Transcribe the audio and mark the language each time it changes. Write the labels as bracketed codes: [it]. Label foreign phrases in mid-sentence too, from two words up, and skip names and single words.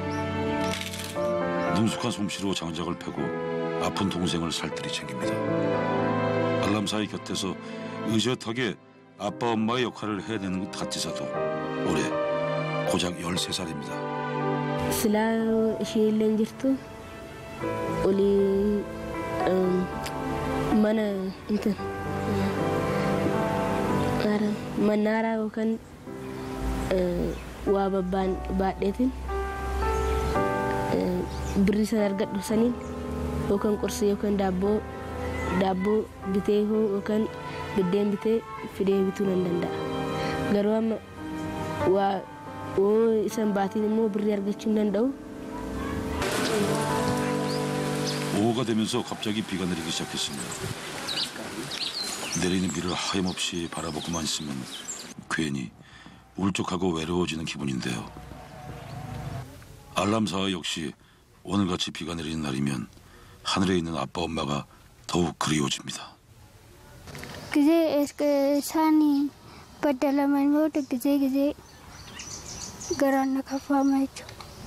[ko] 능숙한 솜씨로 장작을 패고 아픈 동생을 살뜰히 챙깁니다. 알람사이 곁에서 의젓하게 아빠 엄마의 역할을 해야 되는 가티사도 올해 고작 13살입니다. [om] Silaa ishee illee jirtu olii mana mannaaraa yookaan waa baadheetiin birrii sana argadhu saniin yookaan qorsii yookaan daabboo bitee yookaan biddeen bitee fidee bituu nan danda'a. Garuu amma waa isan baatiin immoo birrii argachuu hin danda'u. [ko] 오후가 되면서 갑자기 비가 내리기 시작했습니다. 내리는 비를 하염없이 바라보고만 있으면 괜히 울적하고 외로워지는 기분인데요. 알람사 역시 오늘같이 비가 내리는 날이면 하늘에 있는 아빠 엄마가 더욱 그리워집니다. [om] ጊዜ isaanii baddalaman booda ጊዜ garaan na kafaama jechuudha.